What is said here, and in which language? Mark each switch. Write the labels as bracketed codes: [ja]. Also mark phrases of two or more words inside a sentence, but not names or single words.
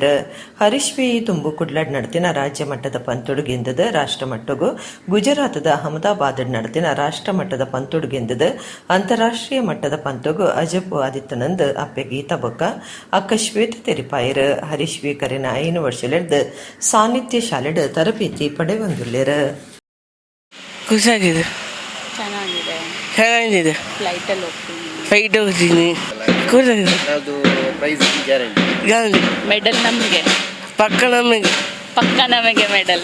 [tcy] ಹರೀಶ್ ವಿ ತುಂಬು ಕುಡ್ಲಾಡ್ ನಡತಿನ ರಾಜ್ಯ ಮಟ್ಟದ ಪಂತೊಡುಗೆಂದದ ರಾಷ್ಟ್ರ ಮಟ್ಟಗೂ ಗುಜರಾತದ ಅಹಮದಾಬಾದ್ ನಡತಿನ ರಾಷ್ಟ್ರ ಮಟ್ಟದ ಪಂತೊಡುಗೆಂದದ ಅಂತಾರಾಷ್ಟ್ರೀಯ ಮಟ್ಟದ ಪಂತೊಗು ಅಜಬ್ ಆದಿತ್ಯನಂದ್ ಅಪ್ಪೆ ಗೀತಾ ಬೊಕ್ಕ ಅಕ್ಕ ಶ್ವೇತ ತೆರಿಪಾಯರ ಹರೀಶ್ ವಿ ಕರೆನ 5 ವರ್ಷಲೆಡ್ದು ಸಾನ್ನಿಧ್ಯ ಶಾಲೆಡ್ ತರಬೇತಿ ಪಡೆವಂದುಲ್ಲೇರ. [kn] ಖುಷಿಯಾಗಿದೆ, ಚೆನ್ನಾಗಿದೆ, ಫ್ಲೈಟ್ ಹೋಗ್ತೀನಿ, ಗ್ಯಾರಂಟಿ ಮೆಡಲ್ ನಮಗೆ ಪಕ್ಕ ನಮಗೆ ಮೆಡಲ್